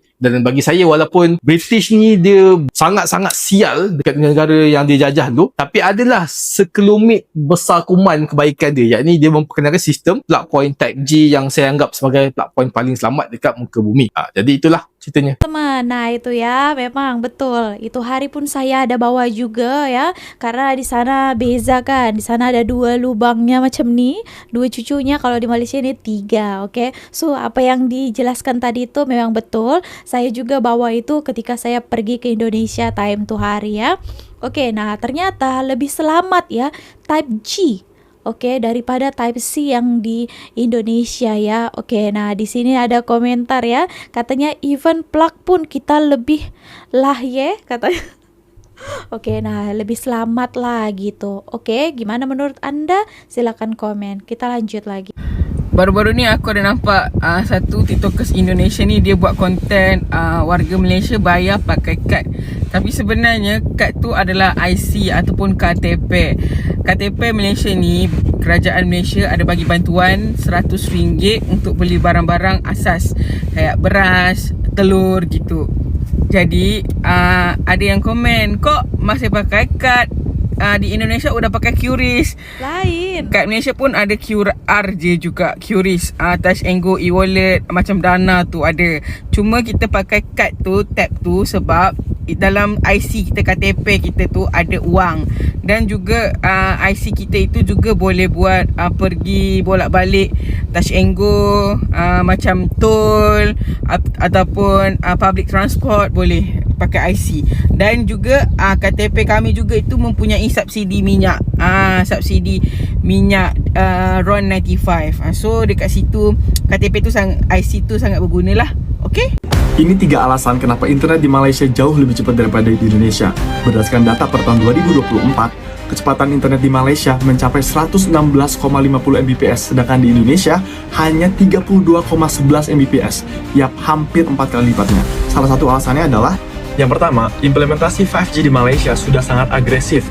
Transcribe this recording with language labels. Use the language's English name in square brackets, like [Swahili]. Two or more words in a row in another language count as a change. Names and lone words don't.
[Malay] Dan bagi saya, walaupun British ni dia sangat-sangat sial dekat negara yang dia jajah dulu, tapi adalah sekelumit besar kuman kebaikan dia, yakni dia memperkenalkan sistem [English] plug point [Malay] Type G yang saya anggap sebagai [English] plug point [Malay] paling selamat dekat muka bumi. Jadi itulah ceritanya. [Indonesian] Teman, nah itu ya memang betul. Itu hari pun saya ada bawa juga ya, karena di sana beza kan. Di sana ada 2 lubangnya macam ni, 2 cucunya. Kalau di Malaysia ni 3. Oke. So apa yang dijelaskan tadi itu memang betul. Saya juga bawa itu ketika saya pergi ke Indonesia time tu hari ya. Oke, nah ternyata lebih selamat ya Type G. Oke, daripada Type C yang di Indonesia ya. Oke, nah di sini ada komentar ya. Katanya [English] even plug [Indonesian] pun kita lebih lah ya katanya. Oke, nah lebih selamat lah gitu. Oke, gimana menurut Anda? Silakan komen. Kita lanjut lagi. [Malay] Baru-baru ni aku ada nampak satu TikTokers Indonesia ni dia buat konten warga Malaysia bayar pakai kad. Tapi sebenarnya kad tu adalah IC ataupun KTP. KTP Malaysia ni, kerajaan Malaysia ada bagi bantuan RM100 untuk beli barang-barang asas kayak beras, telur gitu. Jadi ada yang komen, kok masih pakai kad? [Indonesian] Di Indonesia udah pakai QRIS. [Malay] Lain. Kat Malaysia pun ada QRJ juga, QRIS, Touch and Go, e-wallet, macam Dana tu ada. Cuma kita pakai kad tu, tap tu sebab dalam IC kita, KTP kita tu ada wang. Dan juga IC kita itu juga boleh buat pergi bolak-balik Touch and Go, macam tol ataupun [English] public transport [Malay] boleh pakai IC. Dan juga KTP kami juga itu mempunyai subsidi minyak, subsidi minyak RON 95. So dekat situ KTP tu IC tu sangat berguna lah. Okay? [Indonesian] Ini 3 alasan kenapa internet di Malaysia jauh lebih cepat daripada di Indonesia. Berdasarkan data per tahun 2024, kecepatan internet di Malaysia mencapai 116,50 Mbps, sedangkan di Indonesia hanya 32,11 Mbps. Yap, hampir 4 kali lipatnya. Salah satu alasannya adalah, yang pertama, implementasi 5G di Malaysia sudah sangat agresif.